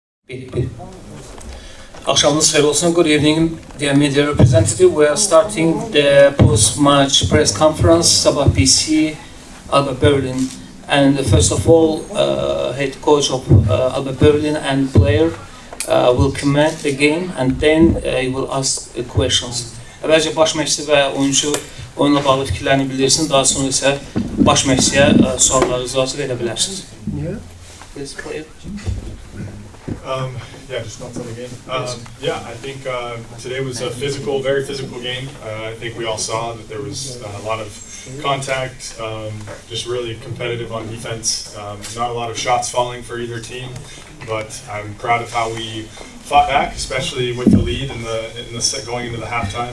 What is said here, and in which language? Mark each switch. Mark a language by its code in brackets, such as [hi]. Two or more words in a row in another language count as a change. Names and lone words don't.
[az] Akşamınız xeyir olsun. [en] Good evening, dear media representative. We are starting the post-match press conference, Sabah PC, Alba Berlin. And first of all, head coach of Alba Berlin and player will comment the game and then he will ask questions. [az] Əvvəlcə baş məşqçi və oyuncu oyunla bağlı fikirlərini bildirsin, daha sonra isə baş məşqçiyə suallarınızı verə bilərsiniz. [en] Please play it. Yeah, just thoughts on the game. I think today was a very physical game. I think we all saw that there was a lot of contact, just really competitive on defense. Not a lot of shots falling for either team, but I'm proud of how we fought back, especially with the lead in the going into the halftime.